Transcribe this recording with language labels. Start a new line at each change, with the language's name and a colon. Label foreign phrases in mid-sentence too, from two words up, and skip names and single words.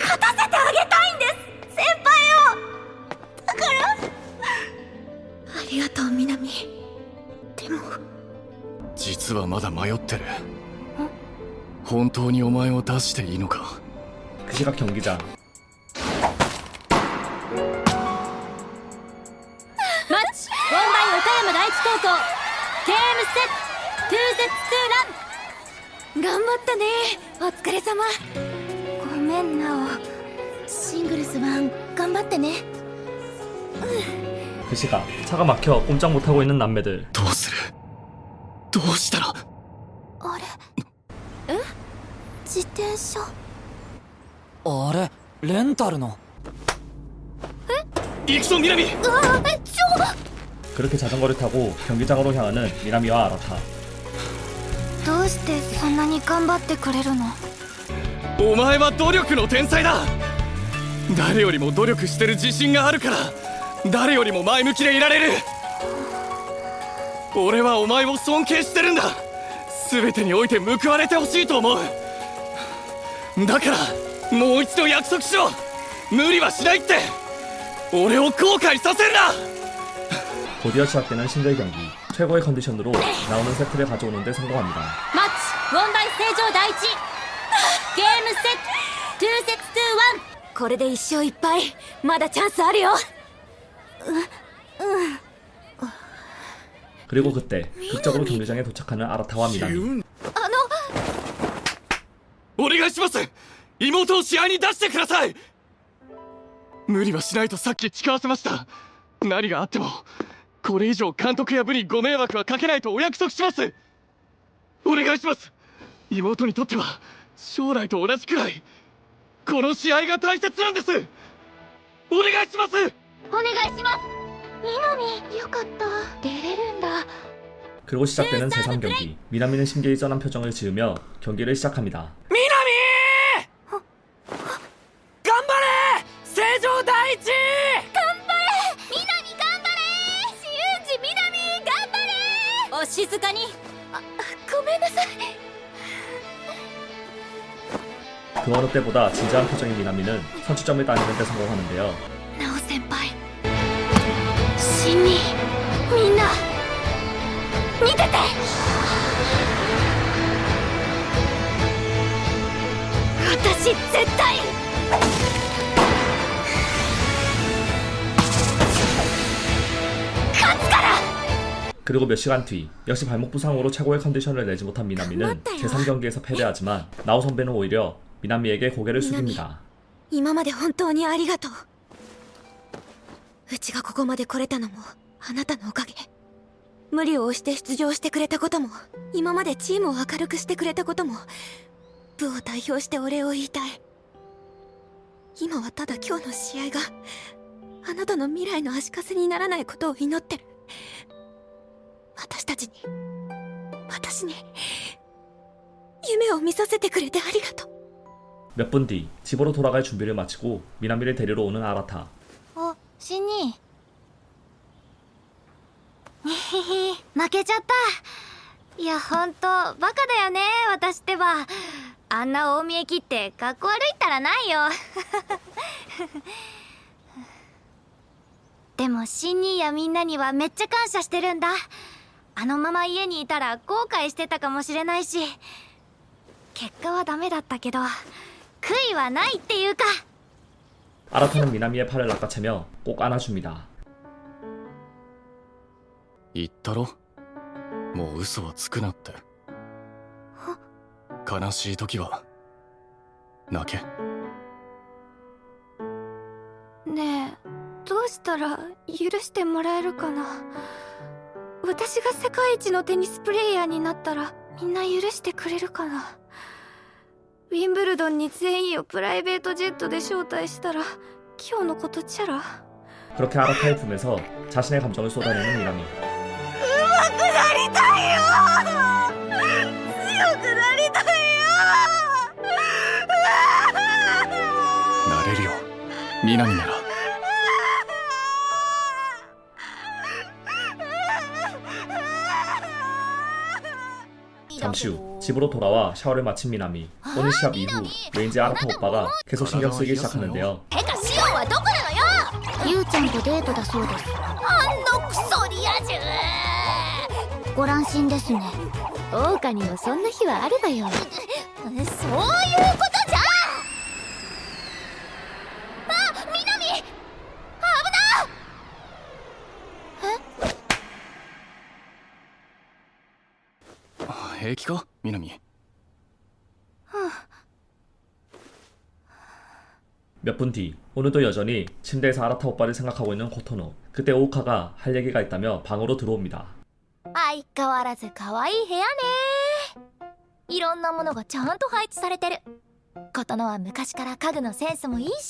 Japanese: 勝たせてあげたいんです先輩を。だからありがとうミナミ。でも実はまだ迷ってる。本当にお前を出していいのか。
Korean: 그 시각 경기장.
English: match won by
Japanese: 岡山第一高校ゲームセット 2sets 2ラン。頑張ったね。お疲れ様。ごめんなお。シングルス1頑張ってね。
Korean: 그 시각 차가 막혀 꼼짝 못하고 있는 남매들.
Japanese: どうする。どうしたら。あれ？え？自転車。あれレンタルの。行くぞ南。
Korean: 그렇게 자전거를 타고 경기장으로 향하는 미나미와 아라타.
Japanese: どうしてそんなに頑張ってくれるの？お前は努力の天才だ。誰よりも努力してる自信があるから誰よりも前向きでいられる。俺はお前を尊敬してるんだ。全てにおいて報われてほしいと思う。だからもう一度約束しろ。無理はしないって。俺を後悔させるな。
Korean: 곧이어 시작되는 싱글 경기. 최고의 컨디션으로 나오는 세트를 가져오는데 성공합니다.
English: match won by
Japanese: 成城第一ゲームセット2sets 2 1。これで1勝1敗。まだチャンスあるよ。
Korean: 그리고 그때 극적으로 경기장에 도착하는 아라타와 미나미.
Japanese: お願いします。妹を試合に出してください。無理はしないとさっき誓わせました。何があってもこれ以上監督や部にご迷惑はかけないとお約束します。お願いします。妹にとっては将来と同じくらいこの試合が大切なんです。お願いします。お願いします。미나미よかった出れるんだ
Korean: 그리고 시작되는 제3경기. 미나미는 심기일전한 표정을 지으며 경기를 시작합니다.
Japanese: 頑張れ成城第一南頑張れシウンジ南頑張れお静かに。ごめんなさい
Korean: 그 어느 때보다 진지한 표정인 미나미는 선취점을 따내는 데 성공하는데요.
Japanese: ナオ先輩シンニみんな見てて私絶対
Korean: 그리고 몇 시간 뒤 역시 발목 부상으로 최고의 컨디션을 내지 못한 미나미는 제3경기에서 패배하지만 나오 선배는 오히려 미나미에게 고개를 숙입니다.
Japanese: 今まで本当にありがとううちがここまで来れたのもあなたのおかげ無理を押して出場してくれたことも今までチームを明るくしてくれたことも部を代表してお礼を言いたい今はただ今日の試合があなたの未来の足かせにならないことを祈ってる私に夢を見させてくれてありがとう
Korean: 몇 분 뒤 집으로 돌아갈 준비를 마치고 미나미를 데리러 오는 아라타.
Japanese: シンニー負けちゃったいやほんとバカだよね私ってばあんな大見え切ってかっこ悪いったらないよでもシンニーやみんなにはめっちゃ感謝してるんだあのまま家にいたら後悔してたかもしれないし結果はダメだったけど悔いはないっていうか
Korean: 아라타는 미나미의 팔을 낚아채며 꼭 안아줍니다.
Japanese: 言ったろもう嘘はつくなって。悲しい時は泣け。ねえどうしたら許してもらえるかな私が世界一のテニスプレイヤーになったらみんな許してくれるかなウィンブルドンに全員をプライベートジェットで招待したら今日のことチャラ
Korean: 그렇게 아라타의 품에서 자신의 감정을 쏟아내는 미나미.
Japanese: 上手くなりたいよ強くなりたいよなれるよ南なら。
Korean: 잠시 후 집으로 돌아와 샤워를 마친 미나미. 오늘 시합 이후 왠지 아라타 오빠가 계속 신경 쓰이기 시작하는데요.
Japanese: てかシオンはどこなのよユウちゃんとデートだそうですあんのクソリア充ご乱心ですね桜花にもそんな日はあるわよ。そういうことじゃんあミナミ危な平気か南。
Korean: 몇 분 뒤 오늘도 여전히 침대에서 아라타 오빠를 생각하고 있는 코토노. 그때 오우카가 할 얘기가 있다며 방으로 들어옵니다.
Japanese: 相変わらず可愛い部屋ねいろんなものがちゃんと配置されてる琴乃は昔から家具のセンスもいいし